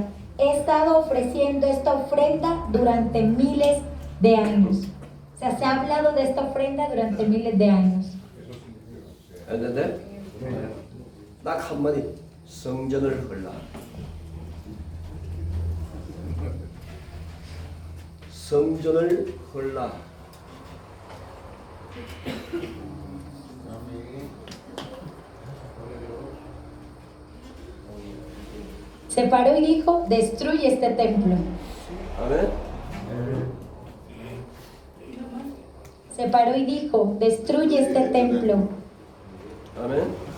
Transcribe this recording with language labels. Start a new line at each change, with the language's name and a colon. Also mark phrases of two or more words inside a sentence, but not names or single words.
Spanish: He estado ofreciendo esta ofrenda durante miles de años. O sea, se ha hablado de esta ofrenda durante miles de años.
Korean: 했는데 딱 한마디 성전을 헐라. 성전을 헐라.
Spanish: Se paró y dijo, destruye este templo.
Korean: 아멘.
Spanish: Se paró y dijo, destruye este templo.
Korean: 아멘.